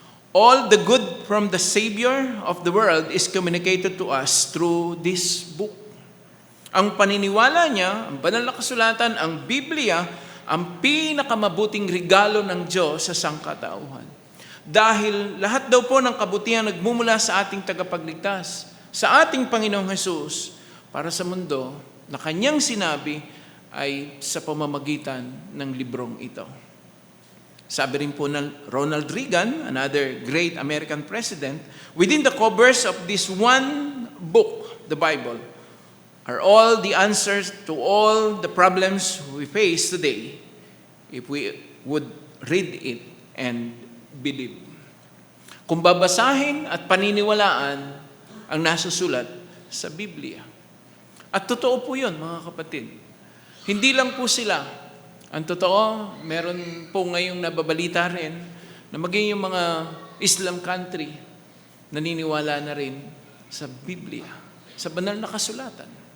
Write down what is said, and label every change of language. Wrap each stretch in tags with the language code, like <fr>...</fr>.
<en>All the good from the Savior of the world is communicated to us through this book.</en> <tl>Ang paniniwala niya, ang banal na kasulatan, ang Biblia, ang pinakamabuting regalo ng Diyos sa sangkatauhan. Dahil lahat daw po ng kabutihan nagmumula sa ating tagapagligtas, sa ating Panginoong Jesus, para sa mundo na kanyang sinabi ay sa pamamagitan ng librong ito. Sabi rin po ng</tl> <en>Ronald Reagan, another great American president, within the covers of this one book, the Bible, are all the answers to all the problems we face today if we would read it and believe.</en> <tl>Kung babasahin at paniniwalaan ang nasusulat sa Biblia. At totoo po yun, mga kapatid. Hindi lang po sila Ang totoo, meron po ngayong nababalita rin na maging yung mga Islam country naniniwala na rin sa Biblia, sa banal na kasulatan.</tl>